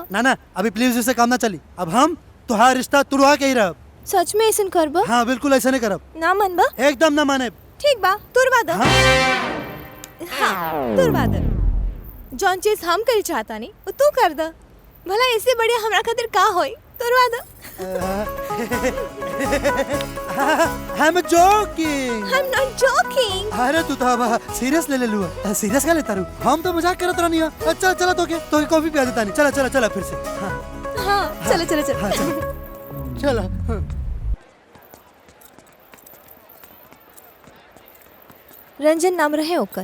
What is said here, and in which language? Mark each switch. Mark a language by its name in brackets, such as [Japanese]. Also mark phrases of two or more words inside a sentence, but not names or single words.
[Bhojpuri] ना अभी प्लीज इससे काम ना चली। अब हम तुहार रिश्ता तुड़वा के ही रहब। सच में ऐसा करबा? हाँ बिल्कुल ऐसा नहीं करब। ना मनबा? एकदम ना माने। ठीक बा, तुरवा दे। हाँ तुरवा दे। जौन चीज हम कर चाहता नहीं वो तू कर दे। भला इससे बढ़िया हमरा खातिर का होई? तुरवा दे। [English] I'm joking. I'm not joking. [Bhojpuri] अरे तू तो सीरियस ले लूँ। सीरियस का लेता रहूँ? हम तो मजाक करत रहनी है। अच्छा चला तो कॉफी पिया देता नहीं। चला चला चला फिर से। हाँ चलो चलो चलो। हाँ, चला। रंजन नाम रहे ओकर।